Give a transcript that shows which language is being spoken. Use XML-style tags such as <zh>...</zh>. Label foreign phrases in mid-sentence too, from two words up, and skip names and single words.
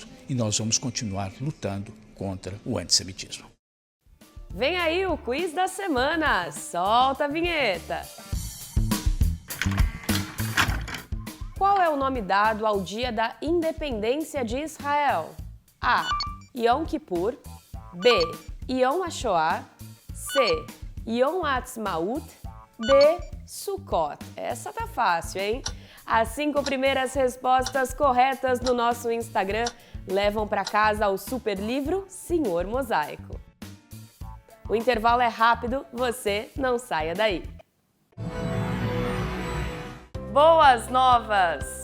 <pt>E nós vamos continuar lutando contra o antissemitismo. Vem aí o quiz da semana. Solta a vinheta. Qual é o nome dado ao dia da independência de Israel? A. Yom Kippur. B. Yom HaShoah. C. Yom HaAtzmaut. D. Sukkot. Essa tá fácil, hein? As 5 primeiras respostas corretas no nosso Instagram levam para casa o super livro Senhor Mosaico. O intervalo é rápido, você não saia daí. Boas novas!</pt>